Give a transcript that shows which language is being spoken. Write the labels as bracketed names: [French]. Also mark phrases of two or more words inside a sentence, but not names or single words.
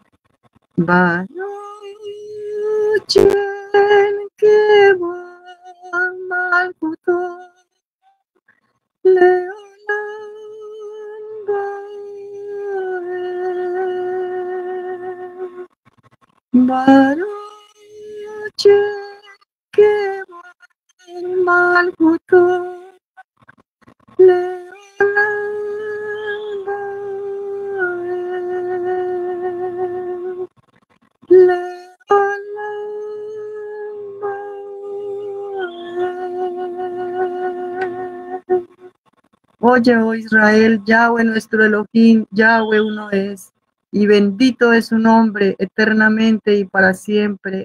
[Hebrew] ברוך שם כבוד מלכותו לעולם ועד. ברוך שם כבוד מלכותו לעולם ועד. [Spanish] Oye, oh Israel, Yahweh nuestro Elohim, Yahweh uno es, y bendito es su nombre eternamente y para siempre.